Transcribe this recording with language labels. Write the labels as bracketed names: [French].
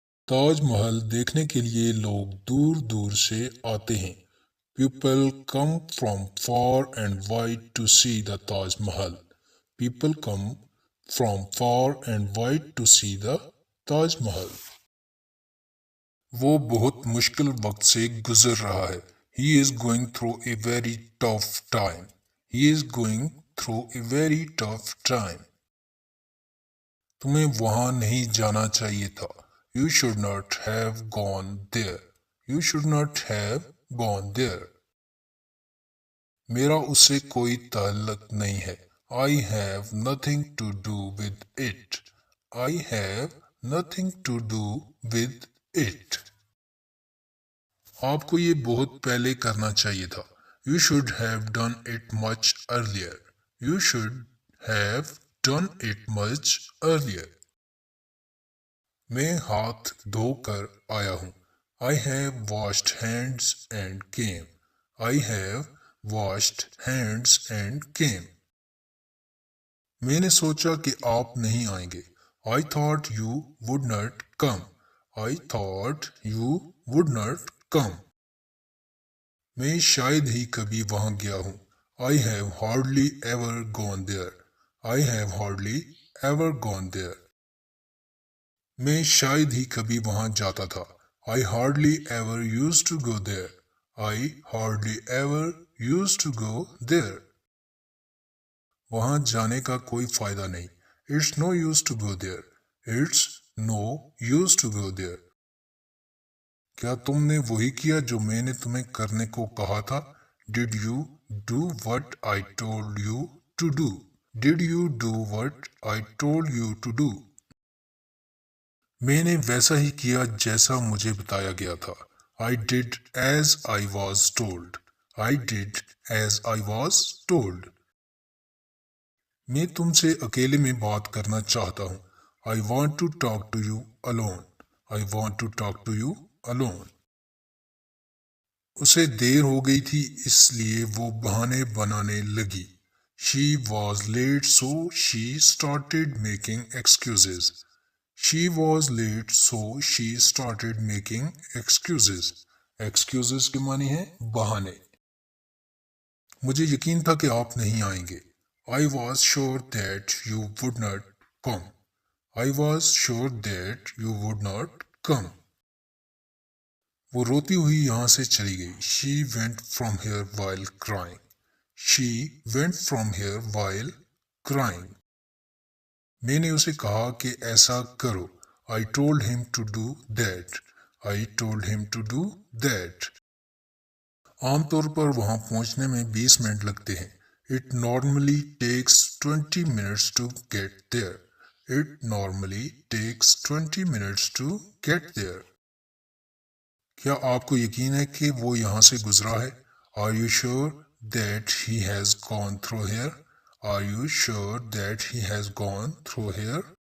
[Urdu] تاج محل دیکھنے کے لیے لوگ دور دور سے آتے ہیں. [English] People come from far and wide to see the Taj Mahal. People come from far and wide to see the Taj Mahal. [Urdu] وہ بہت مشکل وقت سے گزر رہا ہے. [English] He is going through a very tough time. He is going through a very tough time. [Urdu] تمہیں وہاں نہیں جانا چاہیے تھا. [English] You should not have gone there. You should not have gone there. [Urdu] میرا اس سے کوئی تعلق نہیں ہے. [English] I have nothing to do with it. I have nothing to do with it. [Urdu] آپ کو یہ بہت پہلے کرنا چاہیے تھا. [English] You should have done it much earlier. You should have done it much earlier. [Urdu] میں ہاتھ دھو کر آیا ہوں. [English] I have washed hands and came. I have washed hands and came. [Urdu] میں نے سوچا کہ آپ نہیں آئیں گے. [English] I thought you would not come. I thought you would not come. [Urdu] میں شاید ہی کبھی وہاں گیا ہوں. [English] I have hardly ever gone there. I have hardly ever gone there. [Urdu] میں شاید ہی کبھی وہاں جاتا تھا. [English] I hardly ever used to go there. I hardly ever used to go there. [Urdu] وہاں جانے کا کوئی فائدہ نہیں. [English] It's no use to go there. It's no use to go there. [Urdu] کیا تم نے وہی کیا جو میں نے تمہیں کرنے کو کہا تھا؟ [English] Did you do what I told you to do? Did you do what I told you to do? [Urdu] میں نے ویسا ہی کیا جیسا مجھے بتایا گیا تھا. [English] I did as I was told. I did as I was told. [Urdu] میں تم سے اکیلے میں بات کرنا چاہتا ہوں. [English] I want to talk to you alone. I want to talk to you alone. [Urdu] اسے دیر ہو گئی تھی اس لیے وہ بہانے بنانے لگی. [English] She was late so she started making excuses. She was late so she started making excuses. [Urdu] Excuses کے معنی ہے بہانے. مجھے یقین تھا کہ آپ نہیں آئیں گے. [English] I was sure that you would not come. I was sure that you would not come. [Urdu] وہ روتی ہوئی یہاں سے چلی گئی. [English] She went from here while crying. She went from here while crying. [Urdu] میں نے اسے کہا کہ ایسا کرو. [English] I told him to do that. I told him to do that. [Urdu] عام طور پر وہاں پہنچنے میں 20 منٹ لگتے ہیں. [English] It normally takes 20 minutes to get there. It normally takes 20 minutes to get there. [Urdu] کیا آپ کو یقین ہے کہ وہ یہاں سے گزرا ہے؟ [English] Are you sure that he has gone through here? Are you sure that he has gone through here?